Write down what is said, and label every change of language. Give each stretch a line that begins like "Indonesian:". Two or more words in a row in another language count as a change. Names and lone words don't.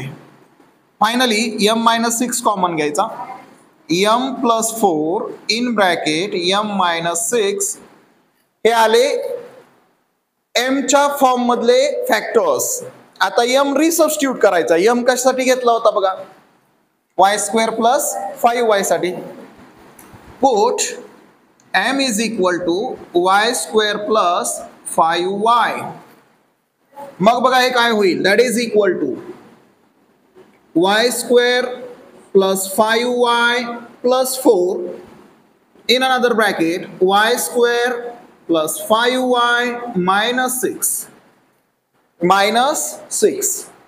Marathi: फायनली m-6 कॉमन घ्यायचा, m + 4
English: in bracket
Marathi: m-6. हे आले m च्या फॉर्म मधले फॅक्टर्स. आता m रिसबस्टिट्यूट करायचा. m कशासाठी घेतला होता बघा, y² + 5y साठी.
English: पुट m = y² + 5y.
Marathi: मग बघा हे काय होईल,
English: that is equal to y² + 5y + 4 in another bracket y² + 5y -6.